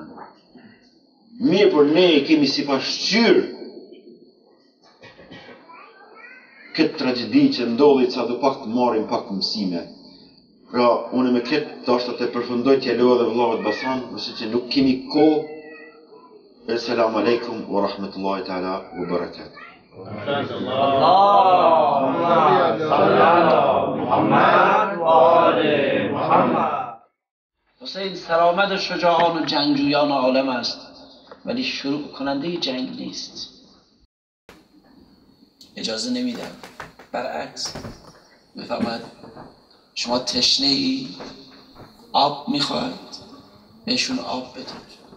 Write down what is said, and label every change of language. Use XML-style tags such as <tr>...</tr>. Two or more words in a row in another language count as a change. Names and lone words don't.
<sq>Mirë, për ne kemi si pasqyrë këtë tragedi që ndodhi, sa do pak të marrim pak mësime. Pra, unë me këtë dashta të përfundoj t'ja leo dhe vëllavët Basan, mëse që nuk kemi kohë.</sq> <ar>السلام عليكم ورحمة الله تعالى وبركاته.</ar> <fa>حسین سرآمد شجاعان و جنگجویان عالم است، ولی شروع کننده جنگ نیست. اجازه نمیدم، برعکس بفرماید شما تشنه ای آب میخواید، بهشون آب بدید.</fa>